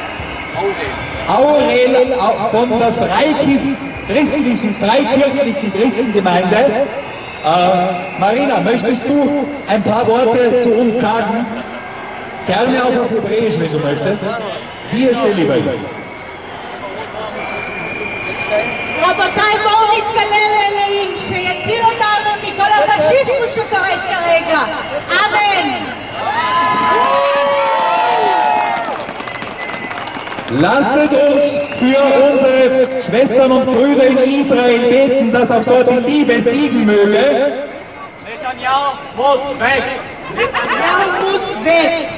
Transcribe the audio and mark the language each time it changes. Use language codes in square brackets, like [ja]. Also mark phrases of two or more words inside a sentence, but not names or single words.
[de] Aurel von der freikirchlichen Christengemeinde. Marina, möchtest du ein paar Worte zu uns sagen? Gerne auch auf Hebräisch, wenn du möchtest. Wie es dir lieber ist. [he] רבותיי, בואו נתפלל לאלוהים שיציל אותנו מכל הפשיזם שקורה כרגע. אמן. [de] Lasset uns für unsere Schwestern und Brüder in Israel beten, dass auch dort die Liebe siegen möge. Netanyahu muss weg! Netanyahu muss weg.